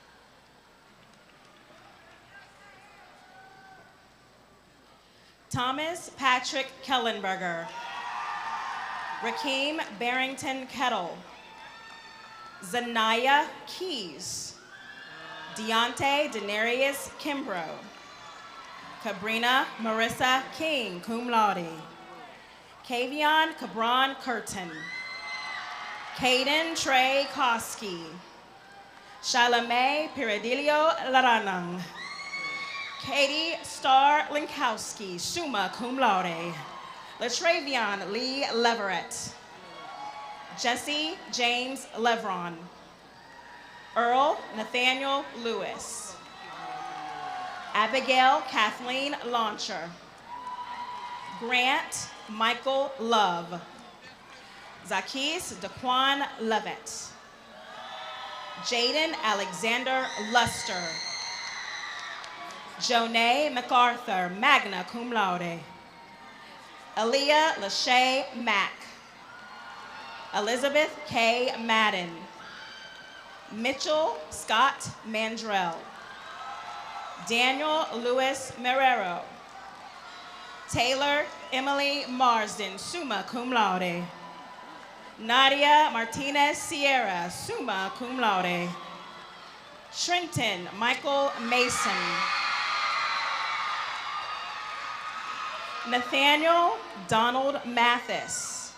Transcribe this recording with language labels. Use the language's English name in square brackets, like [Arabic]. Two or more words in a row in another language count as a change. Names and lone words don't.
[English] Thomas Patrick Kellenberger. Rakeem Barrington Kettle. Zanaya Keys. Deontay Denarius Kimbrough. Cabrina Marissa King, [Latin] cum laude. [English] Kavion Cabron Curtin. Caden Trey Koski. Shalame Piradilio Laranang. Katie Star Linkowski, [Latin] summa cum laude. [English] Latravion Lee Leverett. Jesse James Levron. Earl Nathaniel Lewis. Abigail Kathleen Launcher. Grant Michael Love. Zakis Daquan Levitt. Jaden Alexander Luster. Jonay MacArthur, [Latin] magna cum laude. [English] Aaliyah Lachey Mack. Elizabeth K. Madden. Mitchell Scott Mandrell. Daniel Lewis Marrero. Taylor Emily Marsden, [Latin] summa cum laude. [English] Nadia Martinez Sierra, [Latin] summa cum laude. [English] Shrinkton Michael Mason. Nathaniel Donald Mathis.